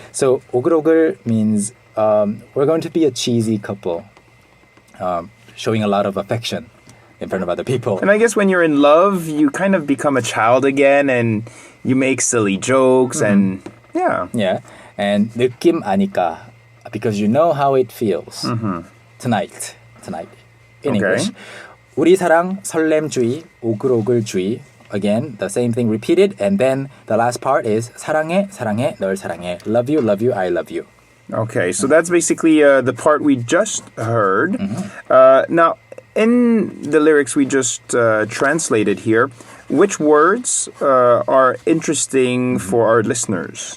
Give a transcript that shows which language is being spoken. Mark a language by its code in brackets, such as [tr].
[en] So 오글 means we're going to be a cheesy couple, showing a lot of affection in front of other people. And I guess when you're in love, you kind of become a child again and you make silly jokes and yeah. Yeah. And [ko] 느낌 아니까, [en] because you know how it feels. Tonight in English. [ko] 우리 사랑 설렘주의, 오글주의. [en] Again, the same thing repeated, and then the last part is [ko] 사랑해, 널 사랑해. [en] Love you, I love you. Okay, so that's basically the part we just heard. Now, in the lyrics we just translated here, which words are interesting for our listeners?